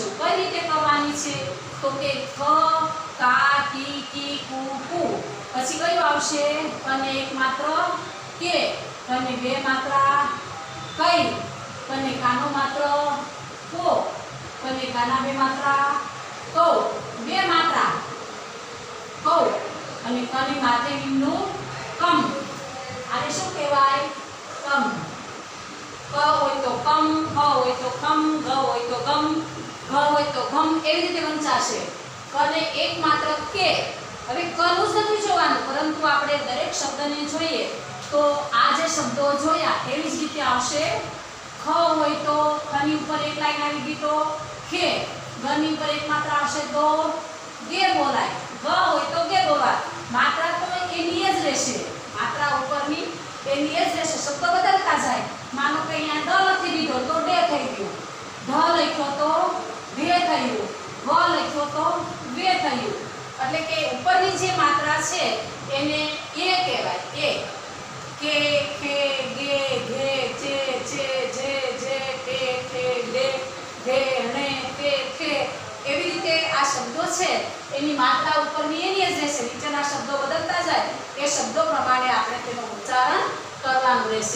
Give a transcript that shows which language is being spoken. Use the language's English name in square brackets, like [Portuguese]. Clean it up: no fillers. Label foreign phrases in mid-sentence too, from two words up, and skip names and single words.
[Gujarati] કઈ રીતે કરવાની છે તો કે ક, કા, કી, કી, કુ, કુ, પછી કયું આવશે કને એક માત્ર કે, કને 2 માત્રા કઈ, કને કાનો માત્ર કો, કને કાના 2 માત્રા કૌ, 2 માત્રા કૌ, અને કને માથે બિંદુ કમ। આને શું કહેવાય? કમ। ક હોય તો કમ, ખ હોય તો ખમ, ગ હોય તો ગમ, ઘ હોય તો ઘમ, એવી રીતે વંચાશે। કને એક માત્ર કે, હવે કનુ જ નથી જોવાનું, પરંતુ આપણે દરેક શબ્દને જોઈએ તો આ જે શબ્દો જોયા એવી જ રીતે આવશે। ખ હોય તો ખની ઉપર એક લાઇન આવી ગઈ તો ખે, ગ ની ઉપર એક માત્રા આવશે તો ગે બોલાય, ગ હોય તો ગે બોલાય। માત્રા તો એની જ રહેશે, માત્રા ઉપરની એની જ રહેશે, શબ્દ બદલતા જાય। માનો કે અહીંયા ડ લખી દીધો તો ડે થઈ ગયો, ઢ લખ્યો તો ભે થયું, ભ લખ્યો તો વે થયું। એટલે કે ઉપરની જે માત્રા છે એને એ કહેવાય। એ કે, ખે, ગે, ઘે, ચે, છે, જે, જે, કે, ખે, લે, ઘે, ણે, તે, ખે, એવી રીતે આ શબ્દો છે એની માત્રા ઉપરની એની જ રહેશે, નીચેના શબ્દો બદલતા જાય એ શબ્દો પ્રમાણે આપણે તેનું ઉચ્ચારણ કરવાનું રહેશે।